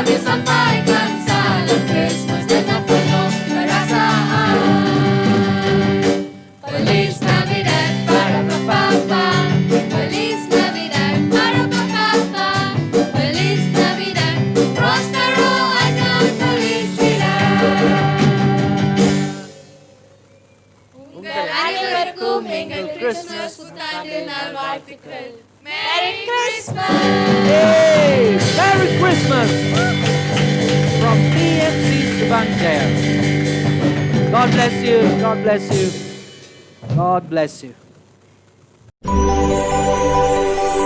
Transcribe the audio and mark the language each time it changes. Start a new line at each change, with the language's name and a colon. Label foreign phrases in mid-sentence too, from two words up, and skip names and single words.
Indonesian: sampaikan salam Christmas dengan penuh perasaan.
Spanish: Feliz Navidad para papá. Feliz Navidad para papá. Feliz Navidad, próspero año felicidad.
Tamil: உங்கள் அனைவருக்கும் எங்கள் கிறிஸ்துமஸ் புத்தாண்டு நல்வாழ்த்துக்கள்.
English: Merry Christmas! Hey, Merry Christmas from PMC Subangjail. God bless you. God bless you. God bless you.